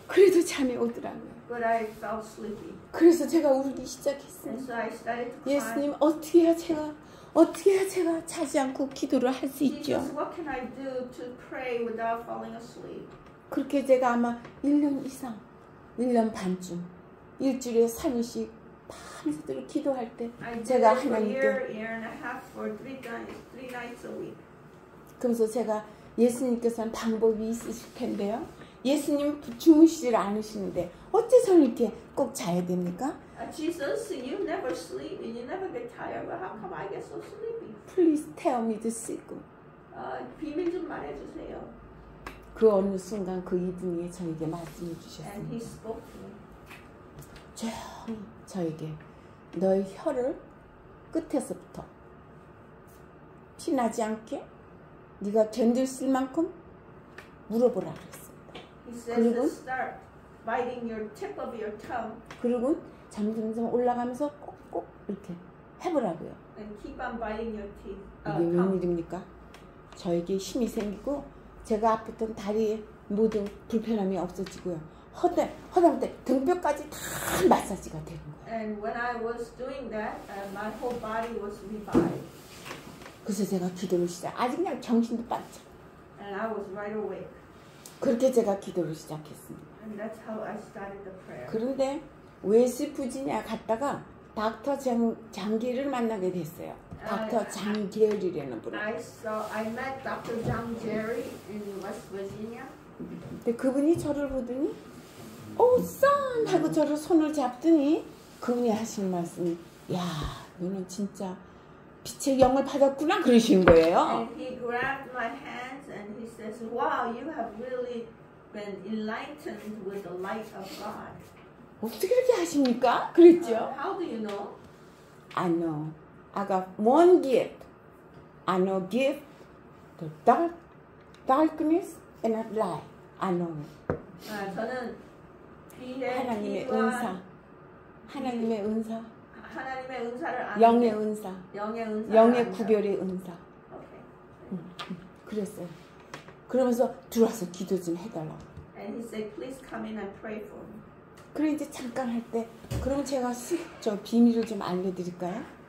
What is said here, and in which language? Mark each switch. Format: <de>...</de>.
<ko>그래도 잠이 오더라고요.</ko> <en>but I felt sleepy.</en> <ko>그래서 제가 울기</ko> <en>And</en> <ko>시작했어요.</ko> <en>so I started to cry.</en> <ko>예수님 어떻게 해야 제가 자지 않고 기도를 할 수 있죠?</ko> <en>Jesus, what can I do to pray without falling asleep?</en> <ko>그렇게 제가 아마 1년 이상, 1년 반쯤 일주일에 3일씩 밤새도록 기도할 때</ko> <en>I did</en> <ko>제가</ko> <en>it for a</en> <ko>하나님께</ko> <en>year and a half for three nights a week.</en> <ko>그래서 제가 예수님께서는 방법이 있으실 텐데요. 예수님 주무시질 않으시는데 어째 저는 이렇게 꼭 자야 됩니까?</ko> <en>Jesus, you never sleep and you never get tired, but how come I get so sleepy? Please tell me the secret.</en> <ko>비밀 좀 말해주세요. 그 어느 순간 그 이분이 저에게 말씀해</ko> <en>And</en> <ko>주셨습니다.</ko> <en>he spoke to me.</en> <ko>조용히 저에게 너의 혀를 끝에서부터 피나지 않게 네가 견딜 수 있을 만큼 물어보라 그랬습니다.</ko> <en>He says</en> <ko>그리고?</ko> <en>to start biting your tip of your tongue</en> <ko>그리고 점점 올라가면서 꼭꼭 이렇게 해보라고요.</ko> <en>and keep on biting your teeth.</en> <ko>이게</ko> <en>tongue.</en> <ko>웬일입니까? 저에게 힘이 생기고 제가 아팠던 다리에 모든 불편함이 없어지고요. 허당때 등뼈까지 다 마사지가 되는 거예요.</ko> <en>And when I was doing that, my whole body was revived.</en> <ko>그래서 제가 기도를 아직 그냥 정신도 빠져.</ko> <en>And I was right awake.</en> <ko>그렇게 제가 기도를 시작했습니다.</ko> <en>And that's how I started the prayer.</en> <ko>그런데 웨스트 부지니아 갔다가 닥터 장계를 만나게 됐어요. 닥터 장계열이라는 분을.</ko> <en>I met Dr. John Jerry in West Virginia.</en> <ko>근데 그분이 저를 보더니 선! 하고 저를 손을 잡더니 그분이 하신 말씀이 야 너는 진짜 빛의 영을 받았구나 그러시는 거예요.</ko> <en>And he grabbed my hands and he says, wow, you have really been enlightened with the light of God.</en> <ko>어떻게 그렇게 하십니까? 그랬죠.</ko> <en>How do you know? I know. I got one gift. I know gift, the darkness and the light. I know it.</en> <ko>저는 하나님의 은사. 하나님의 은사. 하나님의 은사를 아는데 영의 은사. 영의 은사. 영의 구별의 은사.</ko> <en>Okay.</en> <ko>그랬어요. 그러면서 들어와서 기도 좀 해달라고.</ko> <en>And he said, please come in and pray for me.</en> <ko>그래 이제 잠깐 할 때 그럼 제가 저 비밀을 좀 알려드릴까요?</ko>